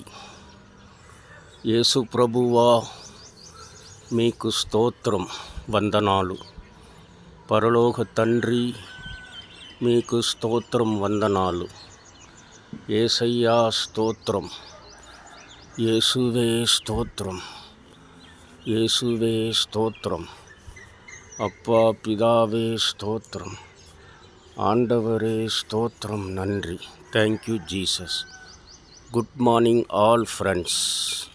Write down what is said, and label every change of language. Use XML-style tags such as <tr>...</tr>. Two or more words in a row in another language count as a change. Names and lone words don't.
<te>యేసు ప్రభువా మీకు స్తోత్రం, వందనాలు. పరలోక తండ్రి మీకు స్తోత్రం, వందనాలు. యేసయ్యా స్తోత్రం, యేసువే స్తోత్రం, యేసువే స్తోత్రం.</te> <ta>அப்பா பிதாவே ஸ்தோத்திரம், ஆண்டவரே ஸ்தோத்திரம், நன்றி.</ta> <en>Thank you Jesus. Good morning all friends.</en>